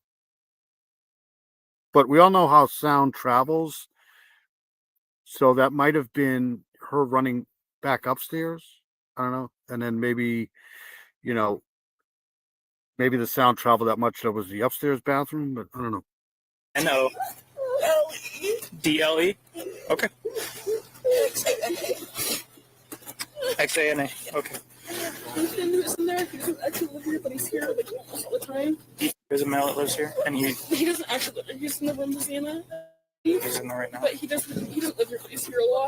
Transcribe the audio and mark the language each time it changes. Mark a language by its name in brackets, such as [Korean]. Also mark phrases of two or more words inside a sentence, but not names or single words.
[English] But we all know how sound travels, so that might have been her running back upstairs. I don't know, and then maybe, maybe the sound traveled that much that was the upstairs bathroom, but I don't know. N-O-D-L-E? Okay. X-A-N-A. Okay. Ethan, who's in there, he doesn't actually live here, but he's here like almost all the time. There's a male that lives here, and He doesn't actually live here. He's in the room with Xana. he's in there right now. But he doesn't live here, but he's here a lot.